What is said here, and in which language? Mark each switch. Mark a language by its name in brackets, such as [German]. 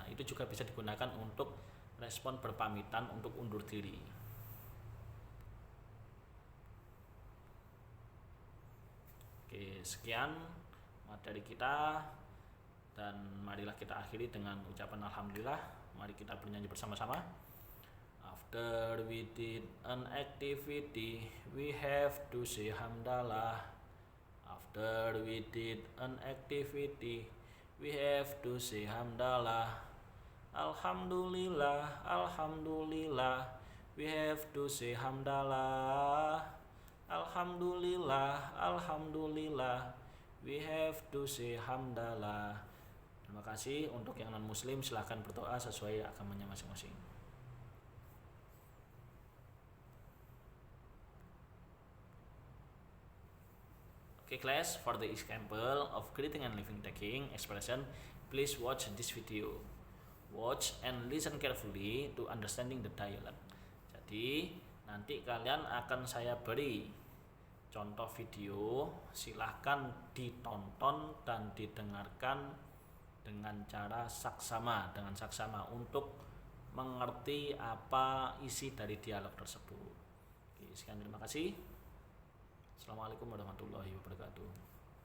[Indonesian] Nah, itu juga bisa digunakan untuk respon berpamitan untuk undur diri. Oke, sekian materi kita dan marilah kita akhiri dengan ucapan alhamdulillah. Mari kita bernyanyi bersama-sama. [English] After we did an activity, we have to say hamdalah. After we did an activity, we have to say hamdalah. Alhamdulillah, alhamdulillah, we have to say hamdalah. Alhamdulillah, alhamdulillah, we have to say hamdalah. [Indonesian] Terima kasih. Untuk yang non muslim silahkan berdoa sesuai agamanya masing-masing. [English] Okay class, for the example of greeting and living taking expression, please watch this video. Watch and listen carefully to understanding the dialogue. [Indonesian] Jadi nanti kalian akan saya beri contoh video, silahkan ditonton dan didengarkan dengan cara saksama, untuk mengerti apa isi dari dialog tersebut. Oke, sekian, terima kasih. Assalamualaikum warahmatullahi wabarakatuh.